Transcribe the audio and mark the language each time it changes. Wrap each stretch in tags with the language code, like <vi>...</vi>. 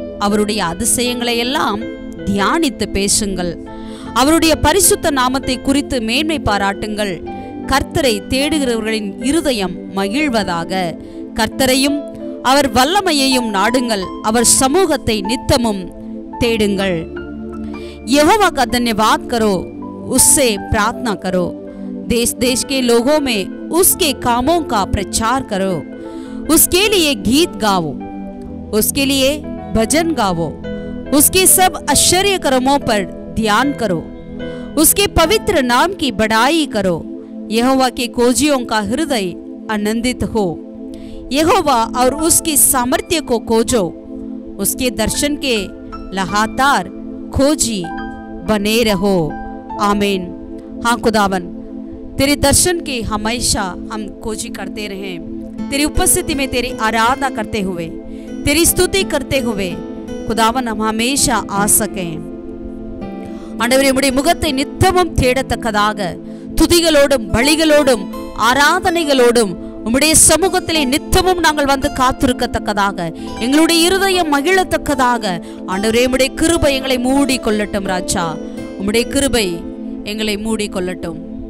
<ta>அவருடைய அதிசயங்களை எல்லாம் தியானித்து பேசுங்கள். அவருடைய பரிசுத்த நாமத்தை குறித்து மேன்மை பாராட்டுங்கள். கர்த்தரை தேடுகிறவர்களின் இருதயம் மகிழ்வதாக. கர்த்தரையும் அவர் வல்லமையையும் நாடுங்கள். அவர் சமூகத்தை நித்தமும் தேடுங்கள்.</ta> <hi>यहोवा का धन्यवाद करो, उससे प्रार्थना करो। देश देश के लोगों में उसके कामों का प्रचार करो। उसके लिए गीत गाओ, उसके लिए भजन गाओ। उसके सब आश्चर्य कर्मों पर ध्यान करो। उसके पवित्र नाम की बड़ाई करो। यहोवा के खोजियों का हृदय आनंदित हो। यहोवा और उसकी सामर्थ्य को खोजो। उसके दर्शन के लगातार खोजी बने रहो। आमीन। हाँ खुदावन, तेरे दर्शन की हमेशा हम खोजी करते रहें। तेरी उपस्थिति में तेरी आराधना करते हुए, तेरी स्तुति करते हुए खुदावन हम हमेशा आ सकें।</hi> <ta>ஆண்டவரே, உம்முடைய முகத்தை நித்தமும் தேடத்தக்கதாக துதிகளோடும் பலிகளோடும் ஆராதனைகளோடும் உம்முடைய சமூகத்திலே நித்தமும் நாங்கள் வந்து காத்திருக்கத்தக்கதாக, எங்களுடைய இருதயம் மகிழத்தக்கதாக ஆண்டவரே உம்முடைய கிருபை எங்களை மூடி கொள்ளட்டும். ராஜா, உம்முடைய கிருபை எங்களை மூடி கொள்ளட்டும்.</ta>